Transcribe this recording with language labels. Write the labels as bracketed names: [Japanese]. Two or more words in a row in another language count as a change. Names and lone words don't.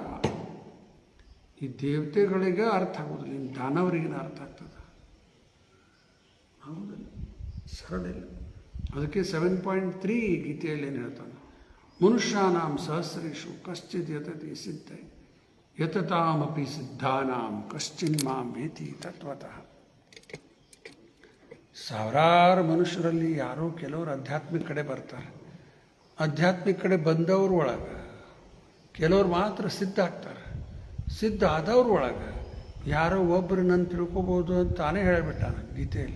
[Kannada] ಈ ದೇವತೆಗಳಿಗೆ ಅರ್ಥ ಆಗೋದಿಲ್ಲ, ಇನ್ನು ದಾನವರಿಗಿನ ಅರ್ಥ ಆಗ್ತದೆ? ಆಗೋದಿಲ್ಲ, ಸರಳ ಇಲ್ಲ. ಅದಕ್ಕೆ 7.3 ಗೀತೆಯಲ್ಲಿ ಏನು ಹೇಳ್ತಾನೆ? [Sanskrit] ಮನುಷ್ಯಾನಾಂ ಸಹಸ್ರೇಶು ಕಶ್ಚಿತ್ ಯತತಿ ಸಿದ್ಧೈ ಯತತಾಮಪಿ ಸಿದ್ಧಾನಾಂ ಕಶ್ಚಿನ್ ಮಾಂ ವೇತಿ ತತ್ವತಃ. [Kannada] ಸಾವಿರಾರು ಮನುಷ್ಯರಲ್ಲಿ ಯಾರೋ ಕೆಲವರು ಆಧ್ಯಾತ್ಮಿಕ ಕಡೆ ಬರ್ತಾರೆ. ಆಧ್ಯಾತ್ಮಿಕ ಕಡೆ ಬಂದವ್ರ ಒಳಗೆ ಕೆಲವ್ರು ಮಾತ್ರ ಸಿದ್ಧ ಆಗ್ತಾರೆ. ಸಿದ್ಧ ಆದವ್ರ ಒಳಗೆ ಯಾರೋ ಒಬ್ಬರು ನನ್ನ ತಿಳ್ಕೊಬೋದು ಅಂತ ತಾನೇ ಹೇಳಿಬಿಟ್ಟಾನ ಗೀತೆಯಲ್ಲಿ.